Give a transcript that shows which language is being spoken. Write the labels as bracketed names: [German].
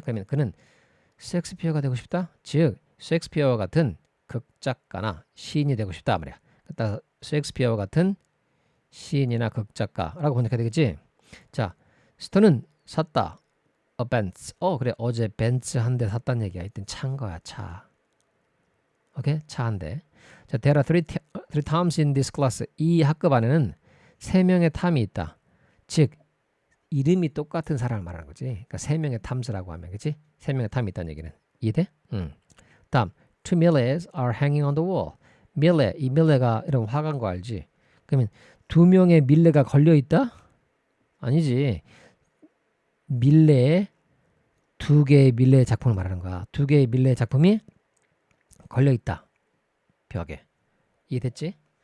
[Korean] 그러면 그는 셰익스피어가 되고 싶다? 즉, 셰익스피어와 같은 극작가나 시인이 되고 싶다 말이야. 따라서 셰익스피어와 같은 시인이나 극작가라고 번역해야 되겠지? 자, 스톤은 샀다. 벤츠. 그래. 어제 벤츠 한 대 샀다는 얘기야. 이땐 차인 거야. 차. 오케이? 차 한 대. [English] 자, there are three Toms in this class. [Korean] 이 학급 안에는 3명의 탐이 있다. 즉, 이름이 똑같은 사람을 말하는 거지. 그러니까 3명의 탐스라고 하면, 그치? 3명의 탐이 있다는 얘기는. 이해돼? [English] 다음, two millets are hanging on the wall. [Korean] 이 밀레가 이런 화가인 거 알지? 그러면 2명의 밀레가 걸려 있다? 아니지. 밀레에 2개의 밀레의 작품을 말하는 거야. 2개의 밀레의 작품이 걸려 있다. 벽에. 이해됐지?